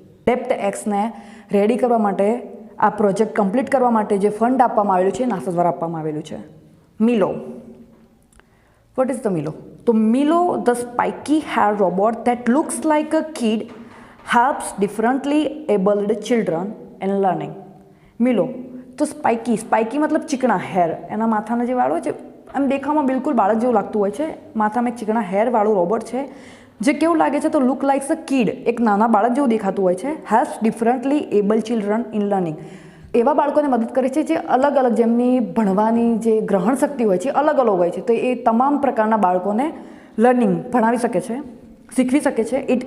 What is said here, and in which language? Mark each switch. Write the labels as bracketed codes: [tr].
[gu] DepthXને ready કરવા માટે, આ પ્રોજેક્ટ કમ્પ્લીટ કરવા માટે જે ફંડ આપવામાં આવેલું છે નાસા દ્વારા આપવામાં આવેલું છે. [en] Milo. What is the Milo? તો Milo, the spiky hair robot that looks like a kid, helps differently abled children in learning. [gu] મિલો તો સ્પાઇકી મતલબ ચીકણા હેર, એના માથાના જે વાળ હોય છે એમ દેખાવામાં બિલકુલ બાળક જેવું લાગતું હોય છે. માથામાં એક ચીકણા હેરવાળું રોબોટ છે જે કેવું લાગે છે? તો [en] look likes a kid, [gu] એક નાના બાળક જેવું દેખાતું હોય છે. [en] Helps differently able children in learning. [gu] એવા બાળકોને મદદ કરે છે જે અલગ અલગ, જેમની ભણવાની જે ગ્રહણ શક્તિ હોય છે અલગ અલગ હોય છે, તો એ તમામ પ્રકારના બાળકોને લર્નિંગ ભણાવી શકે છે, શીખવી શકે છે.